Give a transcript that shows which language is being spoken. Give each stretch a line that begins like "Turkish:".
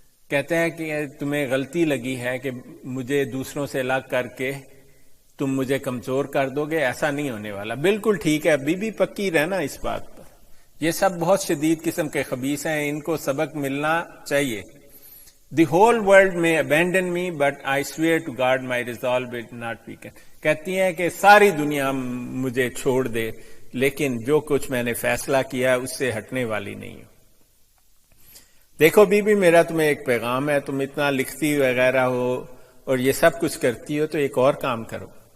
Urdu: کہتے ہیں کہ تمہیں غلطی لگی ہے کہ مجھے دوسروں سے الگ کر کے تم مجھے کمزور کر دو گے، ایسا نہیں ہونے والا. بالکل ٹھیک ہے، ابھی بھی پکی رہنا اس بات پر. یہ سب بہت شدید قسم کے خبیث ہیں، ان کو سبق ملنا چاہیے.
English: The whole world میں abandon me but I swear to God my resolve will not weaken.
Urdu: کہتی ہیں کہ ساری دنیا مجھے چھوڑ دے، لیکن جو کچھ میں نے فیصلہ کیا اس سے ہٹنے والی نہیں ہوں. دیکھو بی بی، میرا تمہیں ایک پیغام ہے. تم اتنا لکھتی وغیرہ ہو اور یہ سب کچھ کرتی ہو تو ایک اور کام کرو.